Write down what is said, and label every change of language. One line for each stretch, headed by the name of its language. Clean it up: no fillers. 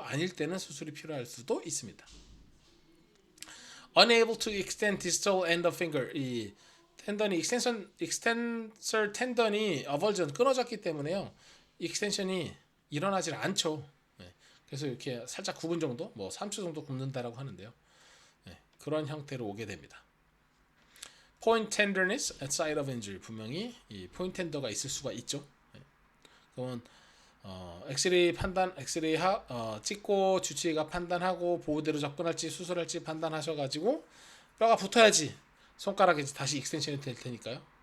Korean: 아닐 때는 수술이 필요할 수도 있습니다.
English: Unable to extend distal end of finger.
Korean: 이 텐던이 extensor 텐던이 avulsion 끊어졌기 때문에요. 익스텐션이 일어나질 않죠. 네. 그래서 이렇게 살짝 굽은 정도, 뭐 3초 정도 굽는다라고 하는데요. 네. 그런 형태로 오게 됩니다.
English: Point tenderness at site of injury.
Korean: 분명히 이 포인트 텐더가 있을 수가 있죠. 네. 그러면 엑스레이 판단, 찍고 주치의가 판단하고 보호대로 접근할지 수술할지 판단하셔가지고 뼈가 붙어야지 손가락에 다시 익스텐션이 될 테니까요.